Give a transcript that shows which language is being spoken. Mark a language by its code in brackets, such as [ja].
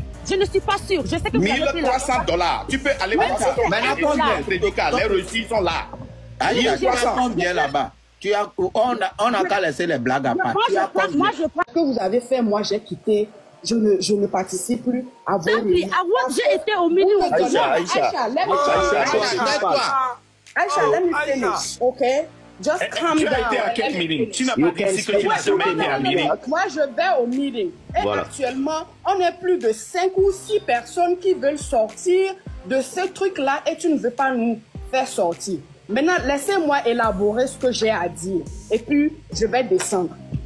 [fr] Je ne suis pas sûre. Je sais que $1 300. Tu peux aller voir ça. Maintenant, combien? Les reçus sont là. Aïcha, tu as combien là-bas? On n'a qu'à laisser les blagues à part. Moi, je pense que vous avez fait, moi j'ai quitté. Je ne participe plus à vos réunions. J'ai été au milieu. [en] Aïcha, let me finish, okay? Just calm down. [fr] Tu as été à quel meeting? Tu n'as pas dit ici que tu n'as jamais été à un meeting. Moi, je vais au meeting. Et actuellement, on est plus de 5 ou 6 personnes qui veulent sortir de ce truc-là et tu ne veux pas nous faire sortir. Maintenant, laissez-moi élaborer ce que j'ai à dire. Et puis, je vais descendre.